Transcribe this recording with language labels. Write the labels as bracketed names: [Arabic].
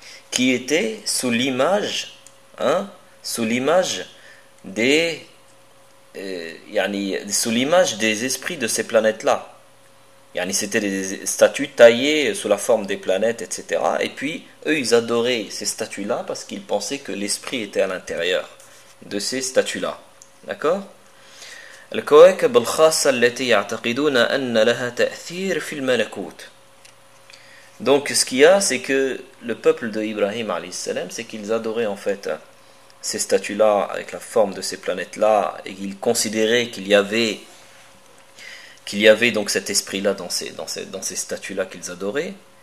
[French] Qui était sous l'image, hein, sous l'image des, yani, sous l'image des esprits de ces planètes-là. Yani, c'était des statues taillées sous la forme des planètes, etc. Et puis, eux, ils adoraient ces statues-là parce qu'ils pensaient que l'esprit était à l'intérieur de ces statues-là. D'accord? [Arabic] الكواكب الخاصة التي يعتقدون أن لها تأثير في الملكوت. [French] Donc, ce qu'il y a, c'est que le peuple de Ibrahim alayhi salam, c'est qu'ils adoraient en fait ces statues-là avec la forme de ces planètes-là, et qu'ils considéraient qu'il y avait donc cet esprit-là dans ces statues-là qu'ils adoraient.